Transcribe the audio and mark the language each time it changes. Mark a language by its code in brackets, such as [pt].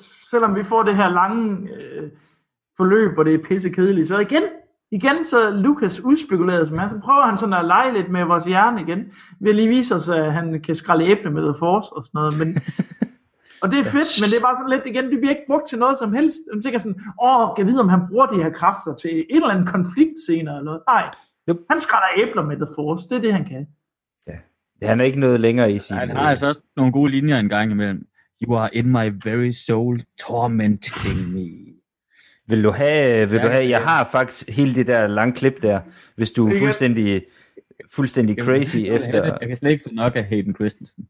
[da] Selvom vi får det her lange forløb, hvor det er pisse kedeligt, så igen så Lukas udspekuleret som han, så prøver han sådan at lege lidt med vores hjerne igen, ved lige vise os, at han kan skralde æble med The Force og sådan noget, men, og det er fedt, men det er bare sådan lidt igen, det bliver ikke brugt til noget som helst, man tænker sådan, kan vide, om han bruger de her kræfter til et eller andet konflikt senere eller noget, nej, yep. Han skralder æbler med The Force, det er det, han kan. Ja, han er ikke noget længere i sin. Han har altså også nogle gode linjer en gang imellem. [en] You are in my very soul tormenting me. [da] Vil du have, jeg har faktisk hele det der lange klip der, hvis du er fuldstændig crazy efter. Jeg kan slet ikke så nok af Hayden Christensen.